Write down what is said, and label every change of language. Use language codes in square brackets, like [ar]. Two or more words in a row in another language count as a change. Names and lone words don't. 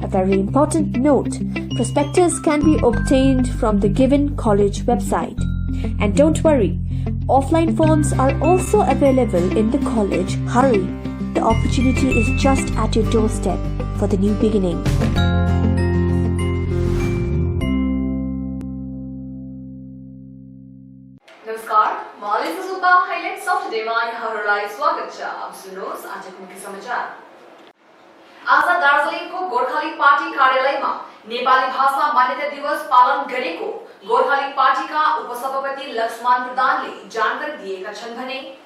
[en] A very important note, prospectus can be obtained from the given college website. And don't worry, offline forms are also available in the college. Hurry! The opportunity is just at your doorstep for the new beginning. [ne] नमस्कार, मालिक सुबह [en] highlights of the day [ne] मा यहाँहरुलाई स्वागत छ। अब सुन्नुहोस् आजको मुख्य समाचार। आज दार्जिलिङको गोर्खाली पार्टी कार्यालयमा नेपाली भाषा मान्यता दिवस पालन गरेको गोर्खाली पार्टीका उपसभापति लक्ष्मण प्रधानले जानकारी दिएका छन् भने